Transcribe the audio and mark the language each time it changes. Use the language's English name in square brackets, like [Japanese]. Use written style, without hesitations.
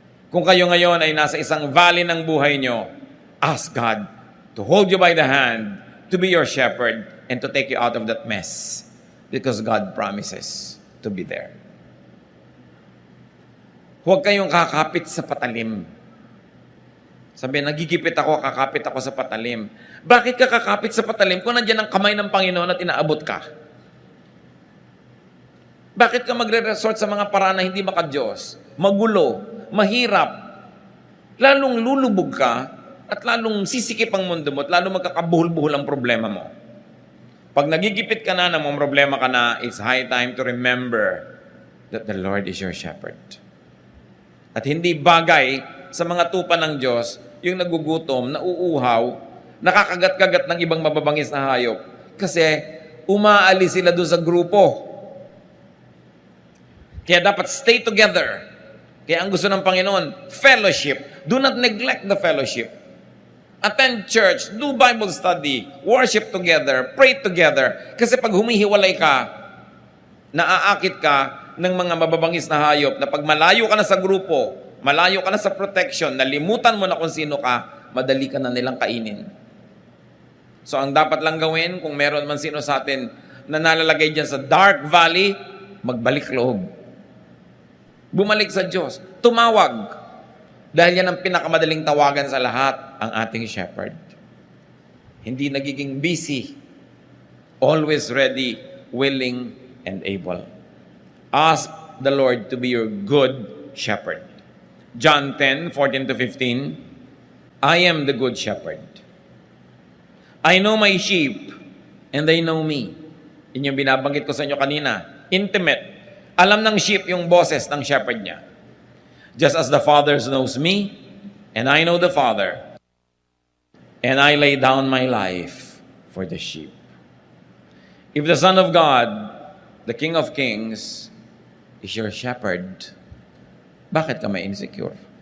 [Filipino] Kung kayo ngayon ay nasa isang valley ng buhay nyo, [English] ask God to hold you by the hand, to be your shepherd, and to take you out of that mess. Because God promises to be there. [Filipino] Huwag kayong kakapit sa patalim. Sabi, nagigipit ako, kakapit ako sa patalim. Bakit ka kakapit sa patalim kung nandiyan ang kamay ng Panginoon at inaabot ka? Bakit ka magre-resort sa mga paraan na hindi maka-Diyos? Magulo, mahirap. Lalong lulubog ka at lalong sisikip ang mundo mo at lalong magkakabuhol-buhol ang problema mo. Pag nagigipit ka na, [English] namang problema ka na, it's high time to remember that the Lord is your shepherd. [Filipino] At hindi bagay sa mga tupa ng Diyos yung nagugutom, nauuhaw, nakakagat-kagat ng ibang mababangis na hayop. Kasi umaalis sila doon sa grupo. Kaya dapat [English] stay together. [Filipino] Kaya ang gusto ng Panginoon, fellowship. [English] Do not neglect the fellowship. Attend church, do Bible study, worship together, pray together. [Filipino] Kasi pag humihiwalay ka, naaakit ka ng mga mababangis na hayop na pag malayo ka na sa grupo, malayo ka na sa protection, nalimutan mo na kung sino ka, madali ka na nilang kainin. So ang dapat lang gawin, kung meron man sino sa atin na nalalagay dyan sa dark valley, magbalik loob. Bumalik sa Diyos. Tumawag. Dahil yan ang pinakamadaling tawagan sa lahat, ang ating shepherd. Hindi nagiging busy. [English] Always ready, willing, and able. Ask the Lord to be your good shepherd. John 10:14-15, I am the good shepherd. I know my sheep, and they know me. [Filipino] Yun yung binabanggit ko sa inyo kanina. Intimate. Alam ng sheep yung boses ng shepherd niya. [English] Just as the Father knows me, and I know the Father, and I lay down my life for the sheep. If the Son of God, the King of Kings, is your shepherd, [Filipino] bakit ka may insecure?